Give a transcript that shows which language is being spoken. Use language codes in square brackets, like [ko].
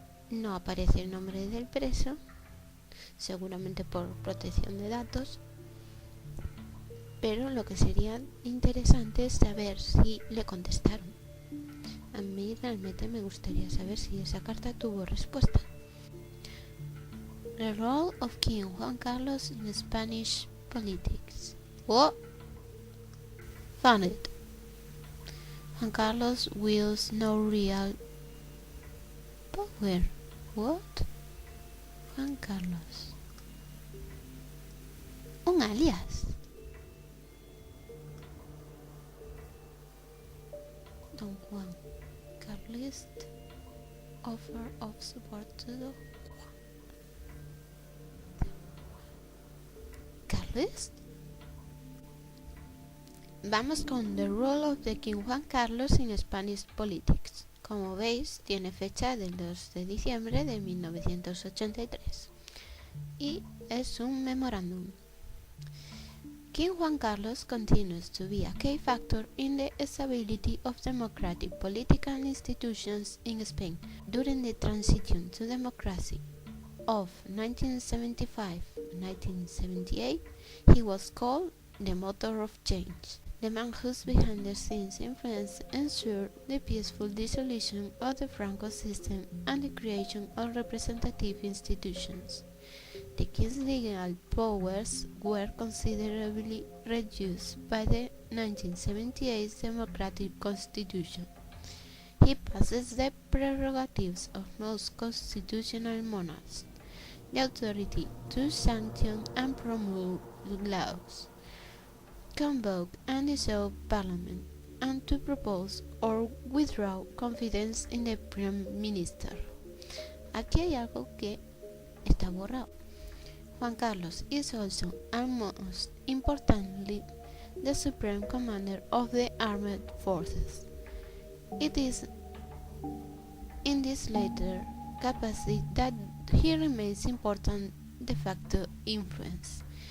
[es] No aparece el nombre del preso, seguramente por protección de datos, pero lo que sería interesante es saber si le contestaron. A mí realmente me gustaría saber si esa carta tuvo respuesta. [en] The role of King Juan Carlos in Spanish politics. What? Found it. Juan Carlos wields no real power. What? Juan Carlos. [es] Un alias. [en] Don Juan Carlist offer of support to the Carlist. [es] Vamos con [en] The Role of the King Juan Carlos in Spanish Politics. [es] Como veis, tiene fecha del 2 de diciembre de 1983 y es un memorándum. [en] King Juan Carlos continues to be a key factor in the stability of democratic political institutions in Spain during the transition to democracy of 1975-1978. He was called the motor of change, the man whose behind-the-scenes influence ensured the peaceful dissolution of the Franco system and the creation of representative institutions. The king's legal powers were considerably reduced by the 1978 democratic constitution. He possessed the prerogatives of most constitutional monarchs, the authority to sanction and promulgate laws, convoke and dissolve parliament, and to propose or withdraw confidence in the prime minister. [es] Aquí hay algo que está borrado. [en] Juan Carlos is also, and most importantly, the supreme commander of the armed forces. It is in this latter capacity that he remains important de facto influence.